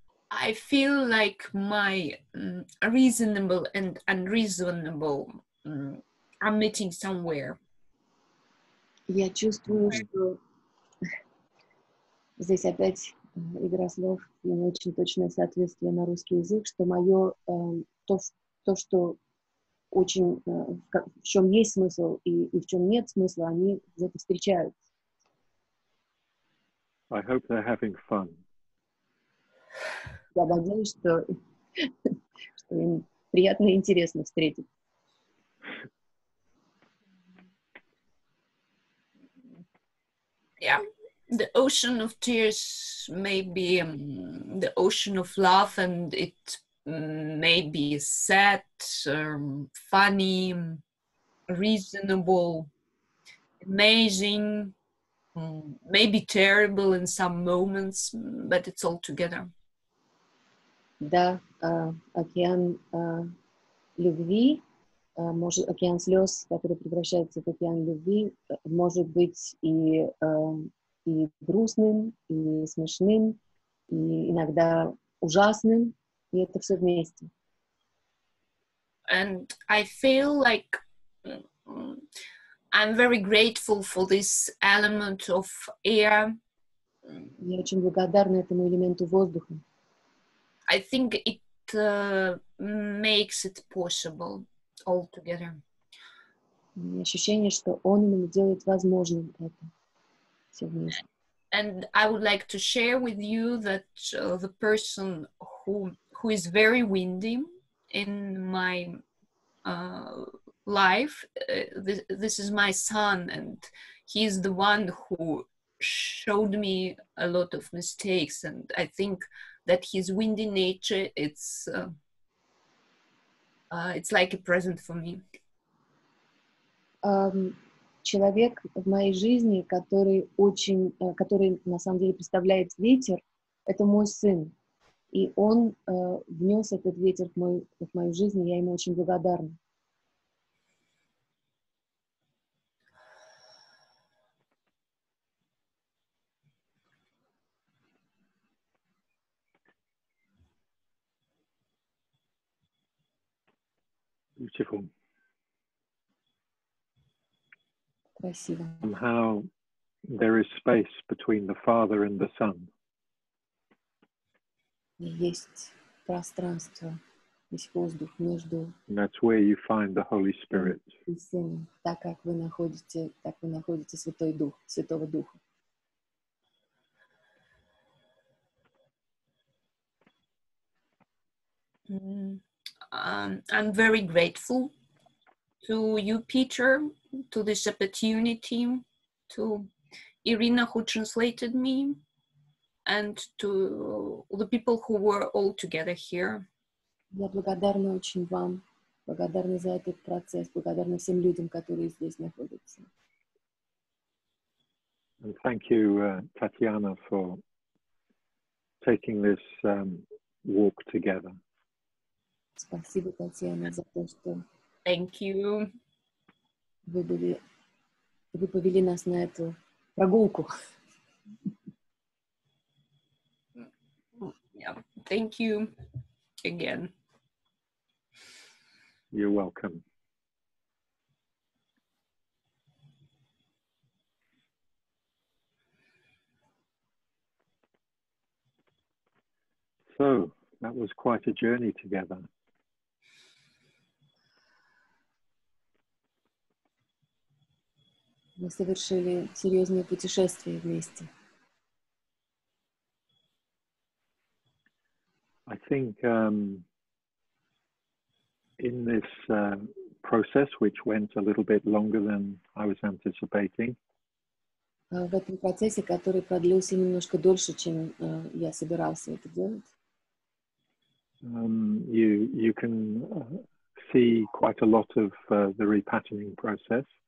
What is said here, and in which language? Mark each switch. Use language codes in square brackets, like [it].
[en] I feel like my reasonable and unreasonable are meeting somewhere. [ru] Я чувствую, что здесь опять игра слов и не очень точное соответствие на русский язык, что мое то, что очень в чем есть смысл и в чем нет смысла, они где-то встречаются. [en] I hope they're having fun. [ru] Я надеюсь, что им приятно и интересно встретить. [en] Yeah, the ocean of tears may be the ocean of love, and it may be sad, funny, reasonable, amazing, maybe terrible in some moments, but it's all together. [ru] Да, океан любви, океан слез, который превращается в океан любви, может быть и грустным, и смешным, и иногда ужасным, и это все вместе. [en] And I feel like I'm very grateful for this element of air. [ru] Я очень благодарна этому элементу воздуха. [en] I think it makes it possible all together. [ru] Ощущение, что он именно делает возможным это все вместе. [en] And I would like to share with you that the person who is very windy in my life, this is my son, and he's the one who showed me a lot of mistakes, and I think that his windy nature, it's like a present for me. [ru] Человек в моей жизни, который на самом деле представляет ветер, это мой сын. И он внес этот ветер в мою жизнь, и я ему очень благодарна. [en] Beautiful. [ru] Красиво. [en] Somehow there is space between the Father and the Son. [ru] Есть пространство, есть воздух между [en] And that's where you find the Holy Spirit. [ru] и Сыном, так вы находите Святого Духа. [en] I'm very grateful to you, Peter, to this opportunity, to Irina, who translated me, and to the people who were all together here. [ru] Я благодарна очень вам, благодарна за этот процесс, благодарна всем людям, которые здесь находятся. [en] And thank you, Tatiana, for taking this walk together. [ru] Спасибо, Татьяна, за то, что [en] Thank you. [ru] вы повели нас на эту прогулку. [en] Yeah, thank you again. You're welcome. So that was quite a journey together. [ru] Мы совершили серьезное путешествие вместе. [en] I think in this process, which went a little bit longer than I was anticipating, [ru] В этом процессе, который продлился немножко дольше, чем я собирался это делать, [en] you can see quite a lot of the repatterning process.